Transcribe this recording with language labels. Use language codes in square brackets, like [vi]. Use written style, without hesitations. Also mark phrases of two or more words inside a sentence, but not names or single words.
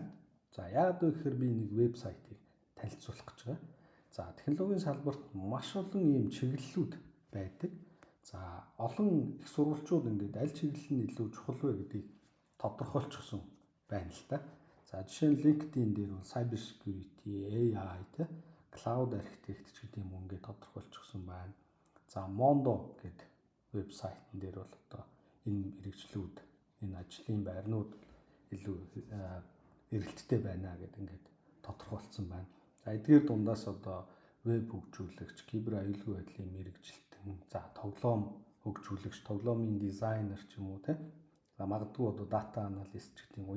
[mn] Яагаад вэ гэхээр би нэг вебсайтыг танилцуулах гэж байгаа. Технологийн салбарт маш олон ийм чиглэлүүд байдаг. Олон их сурвалжууд ингээд аль чиглэл нь илүү чухал вэ гэдгийг тодорхойлчихсон байна л да. Жишээ нь LinkedIn дээр бол [en] cyber security, AI, cloud architect [mn] гэдэг юм ингээд тодорхойлчихсон байна. Mondo гэдэг вебсайтн дээр бол одоо энэ мэрэгчлүүд, энэ ажлын байрнууд илүү эрэлттэй байна гэдэг ингээд тодорхойлцсон байна. Эдгээр дундаас одоо веб хөгжүүлэгч, кибер аюулгүй байдлын мэрэгчлэлтэн, тоглоом хөгжүүлэгч, тоглоомын дизайнер ч юм уу магадгүй одоо дата аналист гэдэг юм.